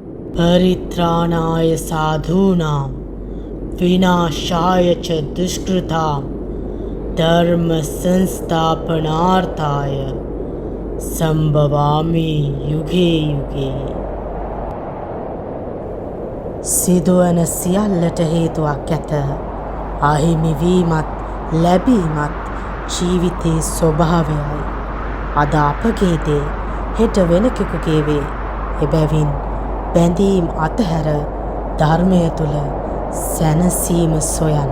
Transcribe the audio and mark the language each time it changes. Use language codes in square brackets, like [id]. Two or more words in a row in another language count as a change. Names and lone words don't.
[sa] परित्राणाय साधूनां विनाशाय च दुष्कृतां धर्म संस्थापनार्थाय संभवामि युगे युगे. [si] සිදුවන සියල්ලට හේතුවක් ඇත. අහිමි වීමත් ලැබීමත් ජීවිතයේ ස්වභාවයයි. අද අපගේ දේ හෙට වෙන කෙනෙකුගේ වේ. එබැවින් බැඳීම් අතහැර ධර්මය තුල සැනසීම සොයන්න.